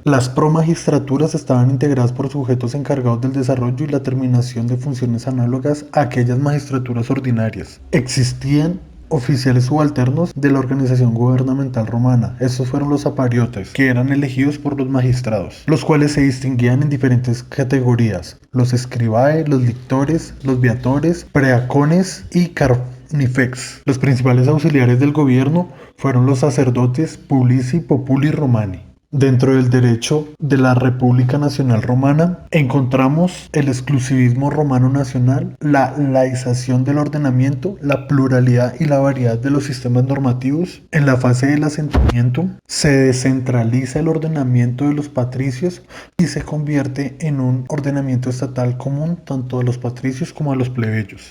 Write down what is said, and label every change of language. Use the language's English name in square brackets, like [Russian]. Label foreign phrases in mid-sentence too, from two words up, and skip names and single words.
[Spanish] Las promagistraturas estaban integradas por sujetos encargados del desarrollo y la terminación de funciones análogas a aquellas magistraturas ordinarias. Existían oficiales subalternos de la organización gubernamental romana. Estos fueron los apariotes, que eran elegidos por los magistrados, los cuales se distinguían en diferentes categorías: los scribae, los lictores, los viatores, preacones y carnifex. Los principales auxiliares del gobierno fueron los [Latin] sacerdotes publici populi romani. [Spanish] Dentro del derecho de la República Nacional Romana encontramos el exclusivismo romano nacional, la laización del ordenamiento, la pluralidad y la variedad de los sistemas normativos. En la fase del asentamiento se descentraliza el ordenamiento de los patricios y se convierte en un ordenamiento estatal común tanto a los patricios como a los plebeyos.